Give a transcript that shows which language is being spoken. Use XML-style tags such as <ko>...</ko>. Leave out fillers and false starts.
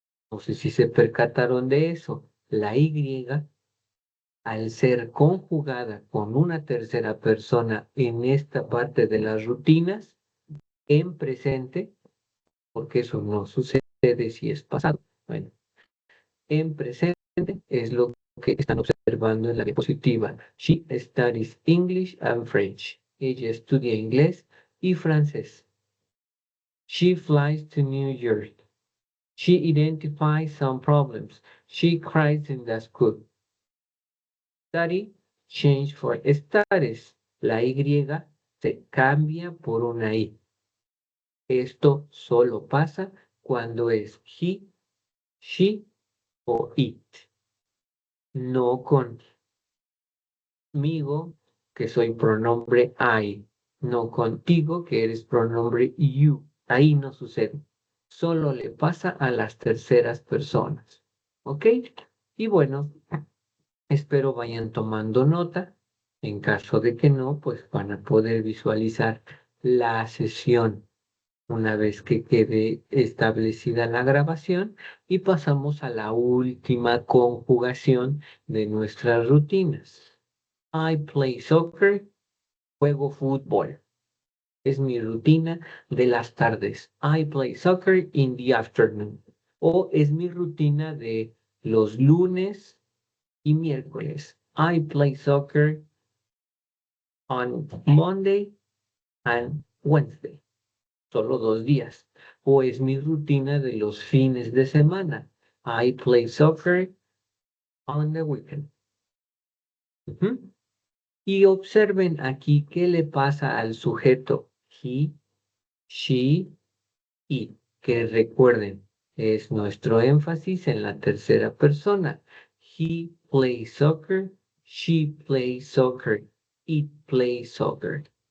<es>No sé si se percataron de eso. La Y, al ser conjugada con una tercera persona en esta parte de las rutinas, en presente, porque eso no sucede si es pasado. Bueno, en presente es lo que están observando en la diapositiva.</es> <en>She studies English and French.</en> <es>Ella estudia inglés y francés.</es> <en>She flies to New York. She identifies some problems. She cries in the school. Study, change for studies.</en> <es>La Y se cambia por una I. Esto solo pasa cuando es he, she o it. No conmigo, que soy pronombre I. No contigo, que eres pronombre you. Ahí no sucede. Solo le pasa a las terceras personas. ¿Ok? Y bueno, espero vayan tomando nota. En caso de que no, pues van a poder visualizar la sesión una vez que quede establecida la grabación y pasamos a la última conjugación de nuestras rutinas.</es> <en>I play soccer,</en> <es>juego fútbol. Es mi rutina de las tardes.</es> <en>I play soccer in the afternoon.</en> <es>O es mi rutina de los lunes y miércoles.</es> <en>I play soccer on Monday and Wednesday.</en> <es>Solo 2 días. O es mi rutina de los fines de semana.</es> <en>I play soccer on the weekend.</en> <es>Y observen aquí qué le pasa al sujeto.</es> <en>He, she, it.</en> <es>Que recuerden, es nuestro énfasis en la tercera persona.</es> <en>He plays soccer, she plays soccer, it plays soccer.</en>